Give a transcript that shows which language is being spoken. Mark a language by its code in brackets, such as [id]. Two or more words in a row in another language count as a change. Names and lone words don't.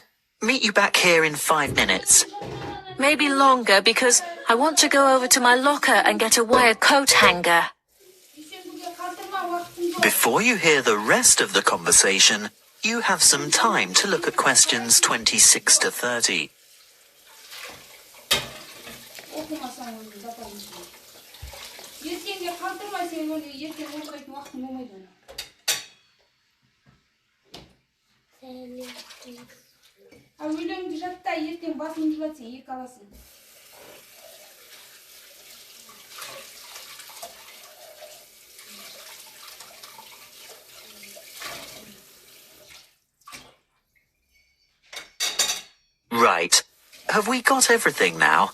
[en] Meet you back here in 5 minutes. Maybe longer because I want to go over to my locker and get a wire coat hanger. Before you hear the rest of the conversation, you have some time to look at questions 26 to 30. [kk] өлеңді жатта, ертең басын жылатсың, екі аласың. [en] Right. Have we got everything now?